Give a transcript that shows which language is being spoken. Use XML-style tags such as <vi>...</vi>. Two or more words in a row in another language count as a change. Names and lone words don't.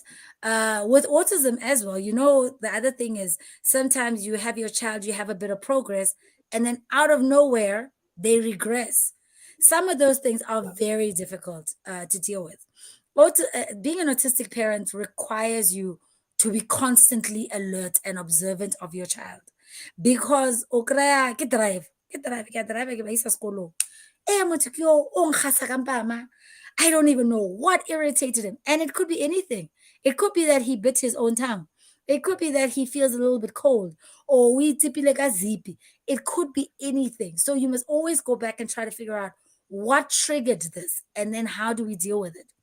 <en>With autism as well, you know, the other thing is sometimes you have your child, you have a bit of progress, and then out of nowhere, they regress. Some of those things are very difficult to deal with. Being an autistic parent requires you to be constantly alert and observant of your child because</en> <st>ke drive ke ba isa sekolong.</st> <tn>Motho ke yo o nkgasa ka mpama.</tn> <en>I don't even know what irritated him. And it could be anything. It could be that he bit his own tongue. It could be that he feels a little bit cold or we</en> <st>tipile ka zipi.</st> <en>It could be anything. So you must always go back and try to figure out what triggered this and then how do we deal with it.</en>